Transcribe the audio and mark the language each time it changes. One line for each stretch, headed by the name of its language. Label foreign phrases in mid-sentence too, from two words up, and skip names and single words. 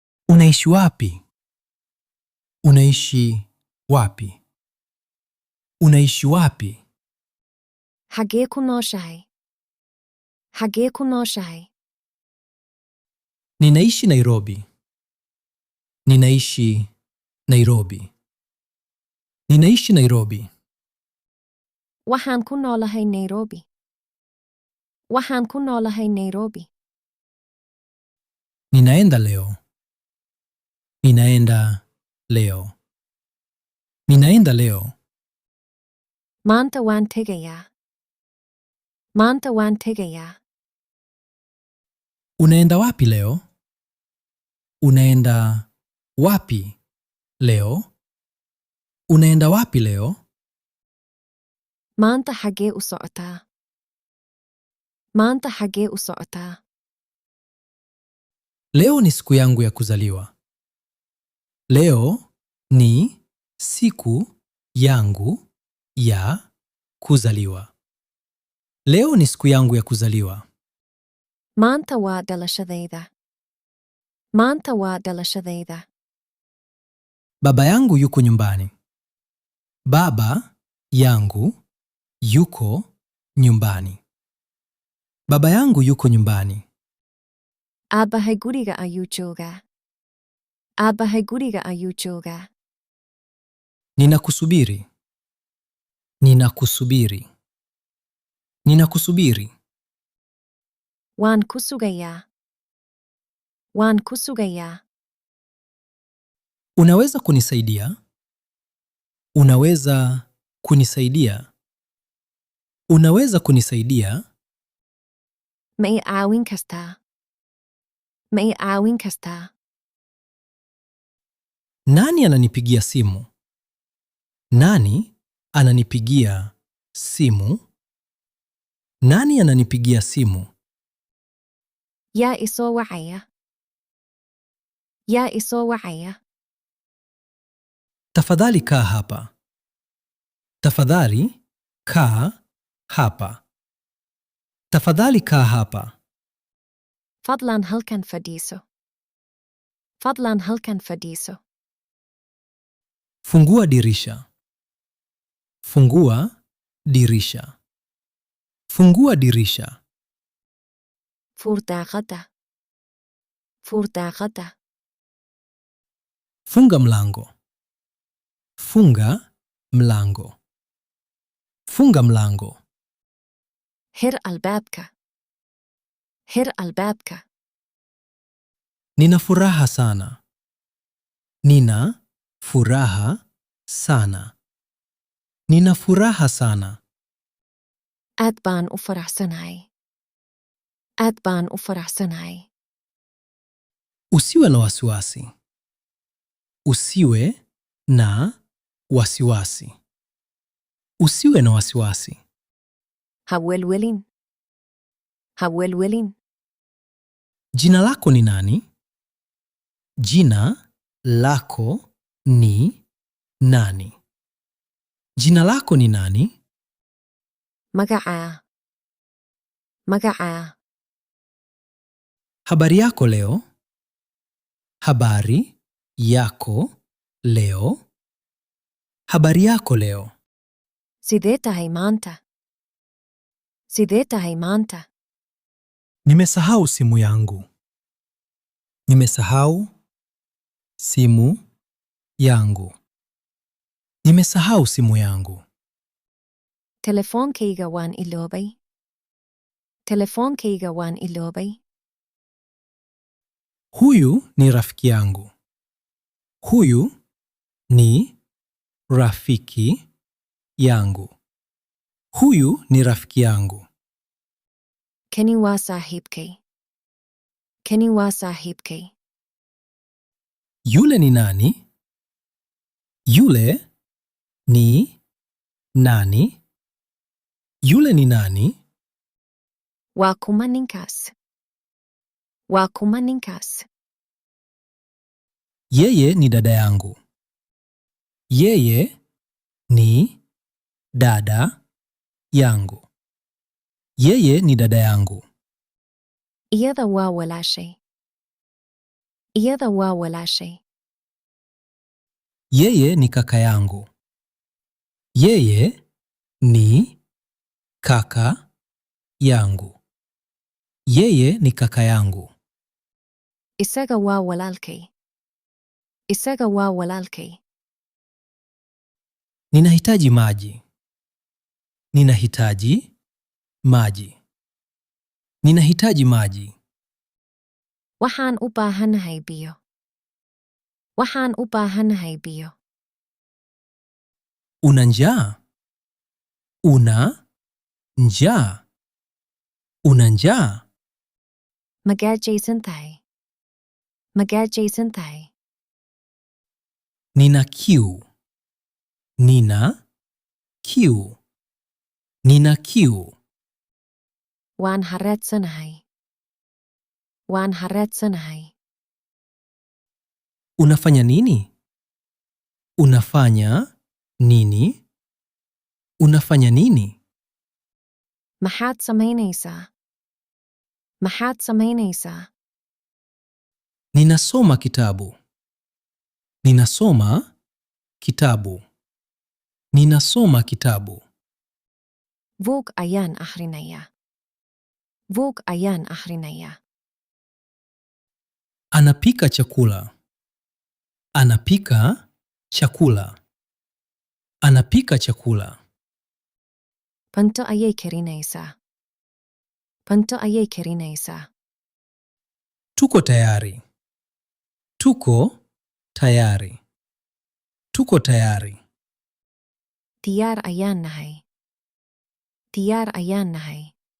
Swahili: Unaishi wapi? Unaishi wapi? Unaishi wapi?
Somali: Hagee ku nooshahay? Hagee ku nooshahay?
Swahili: Ninaishi Nairobi. Ninaishi Nairobi. Ninaishi Nairobi.
Somali: Waxaan ku noolahay Nairobi. Waxaan ku noolahay Nairobi.
Swahili: Ninaenda leo. Ninaenda leo. Ninaenda leo.
Somali: Maanta waan tegayaa. Maanta waan tegayaa.
Swahili: Unaenda wapi leo? Unaenda wapi leo? Unaenda wapi leo?
Somali: Maanta xagee u socotaa? Maanta xagee u socotaa?
Swahili: Leo ni siku yangu ya kuzaliwa. Leo ni siku yangu ya kuzaliwa. Leo ni siku yangu ya kuzaliwa.
Somali: Maanta waa dhalashadayda. Maanta waa dhalashadayda.
Swahili: Baba yangu yuko nyumbani. Baba yangu yuko nyumbani. Baba yangu yuko nyumbani.
Somali: Aabbahay guriga ayuu joogaa. Aabbahay guriga ayuu joogaa.
Swahili: Ninakusubiri. Ninakusubiri. Ninakusubiri.
Somali: Waan ku sugayaa. Waan ku sugayaa.
Swahili: Unaweza kunisaidia? Unaweza kunisaidia? Unaweza kunisaidia?
Somali: Ma i caawin kastaa? Ma i caawin kastaa?
Swahili: Nani ananipigia simu? Nani ananipigia simu? Nani ananipigia simu?
Somali: Yaa i soo wacaya? Yaa i soo wacaya?
Swahili: Tafadhali kaa hapa. Tafadhali kaa hapa. Tafadhali kaa hapa.
Somali: Fadlan halkan fadhiiso. Fadlan halkan fadhiiso.
Swahili: Fungua dirisha. Fungua dirisha. Fungua dirisha.
Somali: Fur daaqadda. Fur daaqadda.
Swahili: Funga mlango. Funga mlango. Funga mlango.
Somali: Hir albaabka. Hir albaabka.
Swahili: Nina furaha sana. Nina furaha sana. Nina furaha sana.
Somali: Aad baan u faraxsanahay. Aad baan u faraxsanahay.
Swahili: Usiwe na wasiwasi. Usiwe na wasiwasi. Usiwe na wasiwasi.
Somali: Ha welwelin. Ha welwelin.
Swahili: Jina lako ni nani? Jina lako ni nani? Jina lako ni nani?
Somali: Magacaa. Magacaa.
Swahili: Habari yako leo? Habari yako leo? Habari yako leo?
Somali: Sidee tahay maanta? Sidee tahay maanta?
Swahili: Nimesahau simu yangu. Nimesahau simu yangu. Nimesahau simu yangu.
Somali: Telefoonkayga waan iloobay. Telefoonkayga waan iloobay.
Swahili: Huyu ni rafiki yangu. Huyu ni rafiki yangu. Huyu ni rafiki yangu.
Somali: Kani waa saaxiibkay. Kani waa saaxiibkay.
Swahili: Yule ni nani? Yule ni nani? Yule ni nani?
Somali: Waa kuma ninkaas? Waa kuma ninkaas?
Swahili: Yeye ni dada yangu. Yeye ni dada yangu. Yeye ni dada yangu.
Somali: Iyada waa walaashay. iyada waa walaashay.
Swahili: Yeye ni kaka yangu. Yeye ni kaka yangu. Yeye ni kaka yangu.
Somali: Isaga waa walaalkay. Isaga waa walaalkay.
Swahili: Ninahitaji maji. Ninahitaji maji. Ninahitaji maji.
Somali: Waxaan u baahanahay biyo. Waxaan u baahanahay biyo.
Swahili: Una njaa? Una njaa? Una njaa?
Somali: Ma gaajaysan tahay? Ma gaajaysan tahay?
Swahili: Nina kiu. Nina kiu. Nina kiu.
Somali: Waan haraadsanahay. Waan haraadsanahay.
Swahili: Unafanya nini? Unafanya nini? Unafanya nini?
Somali: Maxaad samaynaysaa? Maxaad samaynaysaa?
Swahili: Ninasoma kitabu. Ninasoma kitabu. Ninasoma kitabu.
Somali: Buug ayaan akhrinayaa. Buug ayaan akhrinayaa.
Swahili: Anapika chakula. Anapika chakula. Anapika chakula.
Somali: Cunto ayay karinaysaa. Cunto ayay karinaysaa.
Swahili: Tuko tayari. Tuko tayari. Tuko tayari.
Somali: Diyaar ayaan nahay. Diyaar ayaan nahay.